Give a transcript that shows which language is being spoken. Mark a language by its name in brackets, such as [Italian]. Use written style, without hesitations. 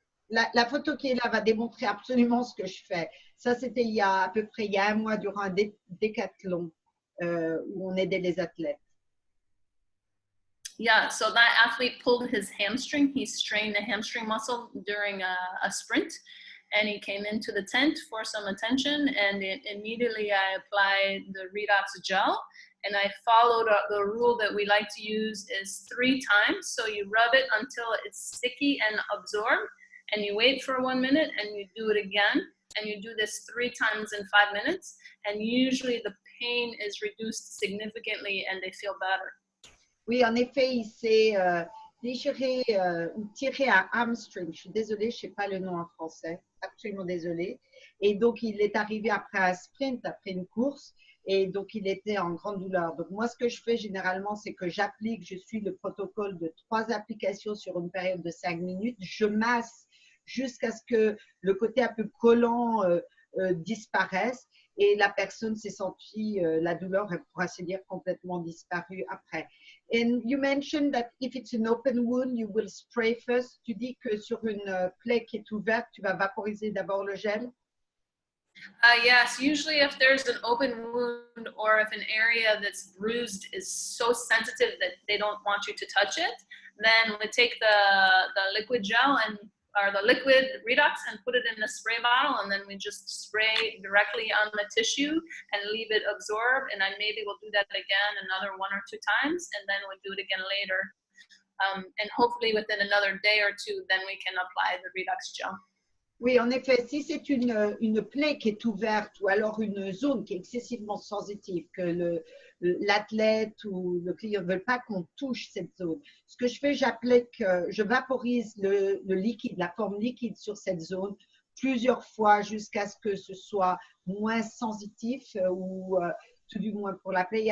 [French] la photo qui est là va démontrer absolument ce que je fais. Ça, c'était à peu près il y a 1 mois durant un décathlon où on aidait les athlètes. [English] Yeah, so that athlete pulled his hamstring. He strained the hamstring muscle during a sprint, and he came into the tent for some attention, and immediately I applied the Redox gel, and I followed the rule that we like to use is 3 times. So you rub it until it's sticky and absorbed, and you wait for 1 minute, and you do it again, and you do this 3 times in 5 minutes, and usually the pain is reduced significantly and they feel better. [French] Oui, en effet, il s'est déchiré ou tiré un hamstring. Je suis désolée, je ne sais pas le nom en français. Absolument désolée. Et donc, il est arrivé après un sprint, après une course. Et donc, il était en grande douleur. Donc, moi, ce que je fais généralement, c'est que je suis le protocole de 3 applications sur une période de 5 minutes. Je masse jusqu'à ce que le côté un peu collant disparaisse. Et la personne s'est sentie, la douleur, pour ainsi dire, complètement disparue après. [English] And you mentioned that if it's an open wound, you will spray first. [French] Tu dis que sur une plaie qui est ouverte, tu vas vaporiser d'abord le gel. [English] Yes, usually if there's an open wound or if an area that's bruised is so sensitive that they don't want you to touch it, then we take the liquid gel or the liquid Redox and put it in a spray bottle, and then we just spray directly on the tissue and leave it absorb. And then maybe we'll do that again another 1 or 2 times, and then we'll do it again later. And hopefully within another day or 2, then we can apply the Redox gel. [French] Oui, en effet, si c'est une plaie qui est ouverte ou alors une zone qui est excessivement sensitive, que l'athlète ou le client ne veulent pas qu'on touche cette zone, ce que je fais, je vaporise le liquide, la forme liquide sur cette zone plusieurs fois jusqu'à ce que ce soit moins sensitif ou tout du moins pour la plaie.